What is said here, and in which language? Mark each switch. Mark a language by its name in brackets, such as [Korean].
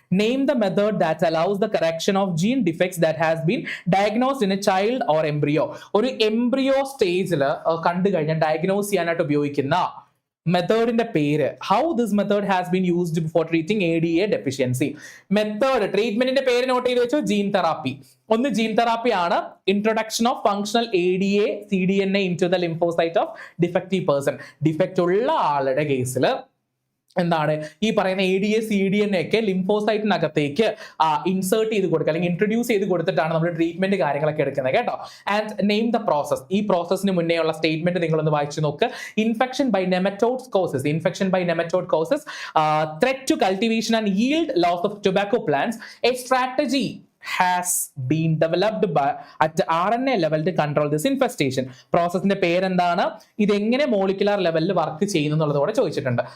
[English] Name the method that allows the correction of gene defects that has been diagnosed in a child or embryo. [Malayalam] ഒരു embryo സ്റ്റേജിൽ കണ്ടു കഴിഞ്ഞാൽ diagnose ചെയ്യാനായിട്ട് ഉപയോഗിക്കുന്ന മെത്തേഡിന്റെ പേര്. [English] How this method has been used for treating ADA deficiency. [Malayalam] Method ട്രീറ്റ്മെന്റിന്റെ പേര് not ചെയ്ത് വെച്ചോ. Gene therapy. ഒന്ന് ജീൻ തെറാപ്പി ആണ്. [English] Introduction of functional ADA cDNA into the lymphocyte of defective person. [Malayalam] Defect ഉള്ള ആളുടെ കേസിൽ എന്താണ് ഈ പറയുന്ന ADA cDNA ഒക്കെ ലിംഫോസൈറ്റിനകത്തേക്ക് ഇൻസേർട്ട് ചെയ്ത് കൊടുക്കുക അല്ലെങ്കിൽ ഇൻട്രൊഡ്യൂസ് ചെയ്ത് കൊടുത്തിട്ടാണ് നമ്മൾ ട്രീറ്റ്മെന്റ് കാര്യങ്ങളൊക്കെ എടുക്കുന്നത് കേട്ടോ. [English] And name the process. [Malayalam] ഈ പ്രോസസ്സിന് മുന്നേ ഉള്ള സ്റ്റേറ്റ്മെന്റ് നിങ്ങളൊന്ന് വായിച്ചു നോക്ക്. [English] Infection by nematodes causes. Infection by nematode causes threat to cultivation and yield loss of tobacco plants. A strategy has been developed at the RNA level to control this infestation. [Malayalam] പ്രോസസ്സിന്റെ പേരെന്താണ്, ഇതെങ്ങനെ molecular ലെവലിൽ work ചെയ്യുന്നു എന്നുള്ളതോടെ ചോദിച്ചിട്ടുണ്ട്.